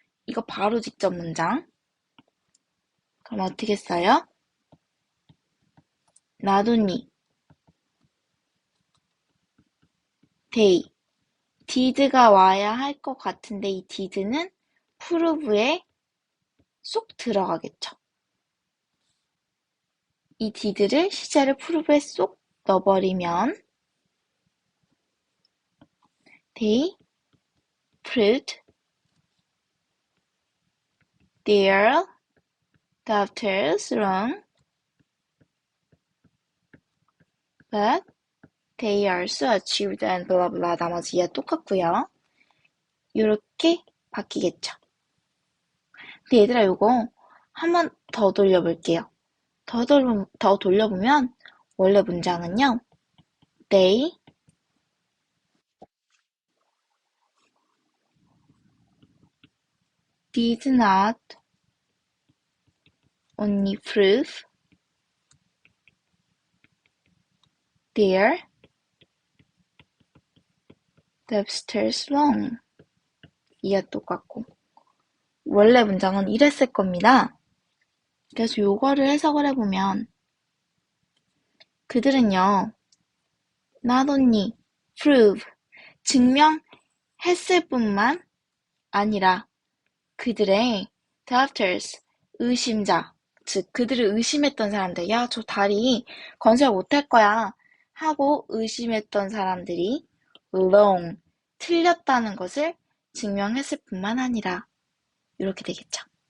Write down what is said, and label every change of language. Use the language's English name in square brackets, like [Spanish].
[Korean] 이거 바로 직접 문장. 그럼 어떻게 써요? [English] not only they, [Korean] did가 와야 할 것 같은데 이 did는 prove에 쏙 들어가겠죠. 이 did를 시제를 prove에 쏙 넣어버리면 [English] they proved their doubters wrong, but They also achieved and blah blah [Korean] 나머지 이해 똑같고요. 이렇게 바뀌겠죠. 근데 얘들아 이거 한 번 더 돌려볼게요. 더 돌려보면 원래 문장은요. [English] They did not only prove their lobsters wrong. [Korean] 이해 똑같고. 원래 문장은 이랬을 겁니다. 그래서 요거를 해석을 해보면 그들은요. [English] not only prove [Korean] 증명했을 뿐만 아니라 그들의 doubters 의심자 즉 그들을 의심했던 사람들 야 저 다리 건설 못할 거야 하고 의심했던 사람들이 wrong 틀렸다는 것을 증명했을 뿐만 아니라 이렇게 되겠죠.